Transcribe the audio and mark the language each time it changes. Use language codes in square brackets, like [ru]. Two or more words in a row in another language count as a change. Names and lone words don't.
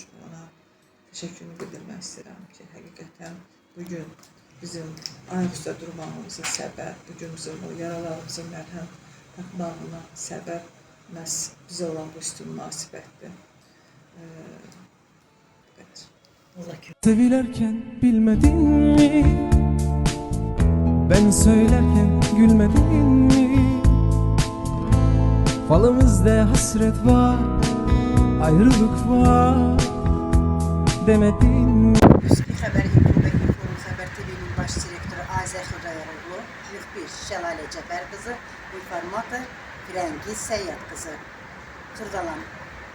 [az] Ona təşəkkürümü bildirmək istəyirəm ki, həqiqətən bugün bizim ayaq üstə durmağımızın səbəb, bugün bizim o yaralarımızın mərhəm tapmağına səbəb məhz bizə olan bu üstün münasibətdir. [tr] Sevilerken bilmedin mi? Ben söylerken gülmedin mi? Falımızda hasret var, ayrılık var demedin mi? [az] Xəbər Yekunda Forum Xəbər TV-nin baş direktoru Azər Xudayaroglu, müxbir Şəlalə Cəfər qızı, informator Firəngiz Səyyad qızı. Xırdalan.